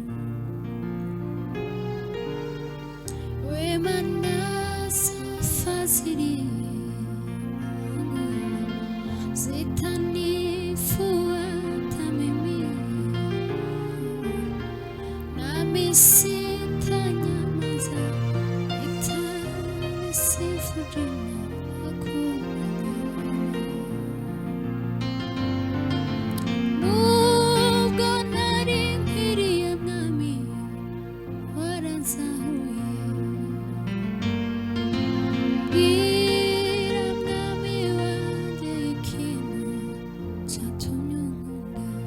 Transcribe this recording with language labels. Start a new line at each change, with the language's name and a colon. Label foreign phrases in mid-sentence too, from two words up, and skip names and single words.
Swahili: Wema nazo fadhili zitanifuata mimi, nami sitanyamaza, nitalisifu jina lako milele.
Kinyarwanda: Nubwo nari nkwiriye mwami, waranzahuye. Bwira mwami wanjye ikintu cyatumye unkunda.